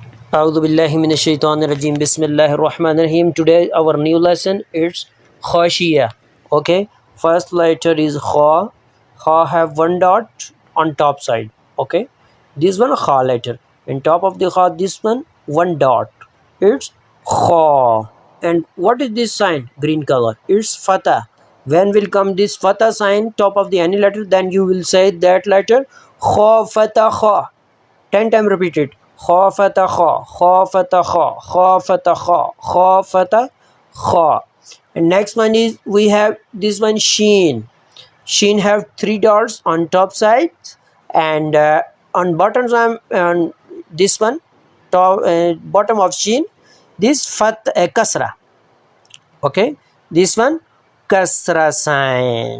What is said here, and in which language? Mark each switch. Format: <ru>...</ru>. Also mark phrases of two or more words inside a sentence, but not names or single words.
<ar>أعوذ بالله من الشيطان الرجيم. بسم الله الرحمن الرحيم.</ar> <en>Today our new lesson is khashiyah. Okay. First letter is kha. Kha have one dot on top side. Okay. This one kha letter. In top of the kha, this one dot. It's kha. And what is this sign? Green color. It's fatah. When will come this fatah sign top of the any letter, then you will say that letter kha fatah kha. 10 times repeat it. Kha fatah kha, kha fatah kha, kha fatah kha, kha fatah kha. And next one is we have this one sheen. Sheen have three dots on top side and on bottom side on this one top bottom of sheen this kasra. Okay, this one kasra sign.</en>